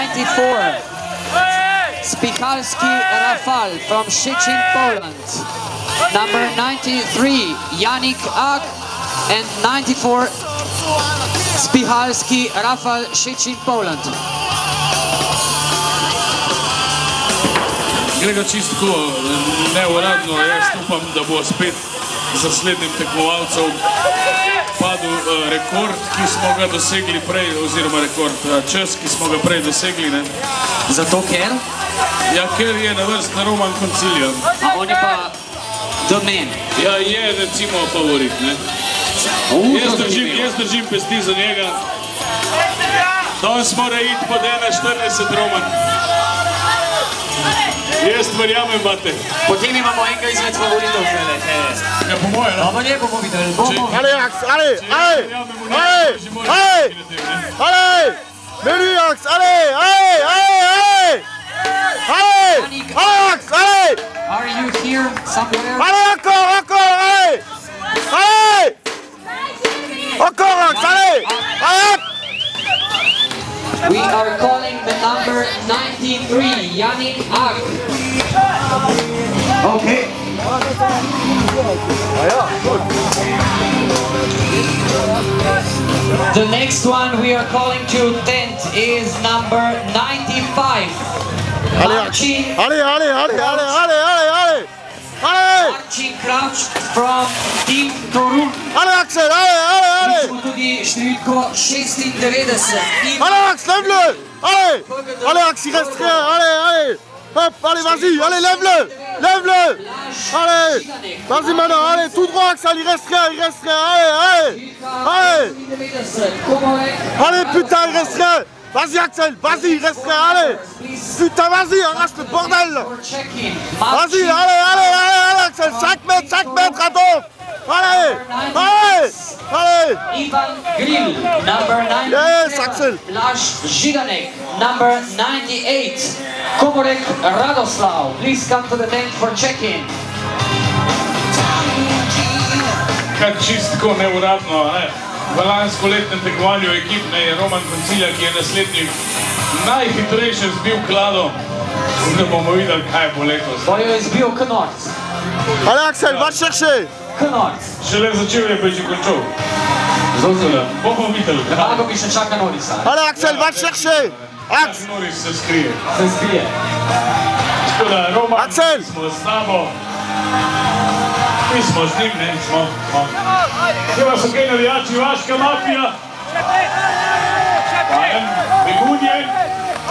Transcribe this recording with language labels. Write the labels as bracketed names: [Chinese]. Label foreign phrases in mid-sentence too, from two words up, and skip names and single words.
[English] 94, Spichalski Rafal from Szczecin, Poland. Number 93, Janik Ag, and 94, Spichalski Rafal, Szczecin, Poland. [Slovenian] Gre ga čistko neuradno, jaz upam, da bo spet za slednjim tekmovalcem padel rekord, ki smo ga dosegli prej, oziroma rekord čas, ki smo ga prej dosegli. Zato ker? Ja, ker je na vrsti Roman Koncilija. A on je pa domen. Ja, je recimo favorit, ne. Jaz držim pesti za njega. Danes mora iti pod 1.40 Roman. Jaz verjamem, bate. Potem imamo enega izmed favoritov. Ja, po moje, no? Bomo bomo videli. [French] Ale, Aks, ale! Meni, Aks, ale! Aks, ale! [English] Are you here somewhere? [French] Ale, encore, ale! Encore, Aks, ale! [English] We are calling the number 93, Janik Ag. Okay. The next one we are calling to tent is number 95. Marcin Crouch from Team Torun. [French] Ale, Axel, ale! [Slovenian] Smo tudi številko 96. [French] Ale, Aks, lève-le! Allez, Aks, il reste rien, allez! Hop, allez, vas-y, allez, lève-le! Allez! Vas-y maintenant, allez, tout droit, Axel, il reste rien, allez! Allez, putain, il reste rien! Vas-y, Axel, vas-y, il reste rien, allez! Putain, vas-y, arrache le bordel! Vas-y, allez, Axel, 5 mètres, attends! Allez! [English] Ivan Grill, number 90. Yes, Axel! Blaž Židanek, number 98. Komorek Radoslav, please come to the tent for check-in. [Slovenian] Kaj čistko neuradno, ne? V lanskoletnem tekmovanju ekipne je Roman Koncilija, ki je naslednji najhitrejše zbil klado. Da bomo videli, kaj bo letos. Bojo je zbil Knort. [French] Allez, Axel, va chercher! [Slovenian] Knort. Šele začel je, pa je že končal. Zauzel. Bomo videli. Drago mi še čaka Norisa. [French] Allez, Axel, va chercher! Aks! [Slovenian] Noris se skrije. Se skrije. Tako da, Roman, Axel! smo s tabo. Mi smo z njim, ne? Smo. Kjeva so kaj navijači, vaška mafija? Dajem, begunje.